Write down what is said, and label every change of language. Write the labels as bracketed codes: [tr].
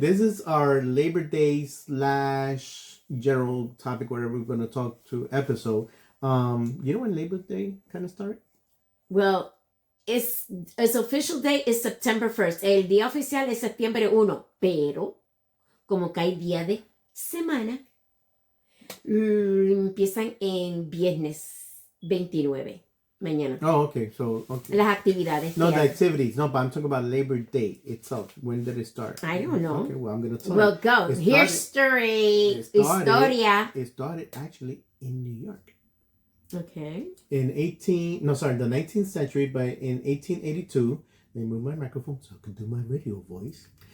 [en] this is our Labor Day / general topic, whatever we're going to talk to episode. You know when Labor Day kind of started? Well, its official day is September 1st. [es] El día oficial es septiembre 1. Pero, como que hay día de semana, empiezan en viernes 29. Mañana. [en] Oh, okay. So, okay. [es] Las actividades. [en] No, the activities. No, but I'm talking about Labor Day itself. When did it start? I don't know. Okay, well, I'm going to tell you. you. Well, go. History. [es] Historia. [en] It started actually in New York. Okay. In the 19th century, but in 1882, let me move my microphone so I can do my radio voice.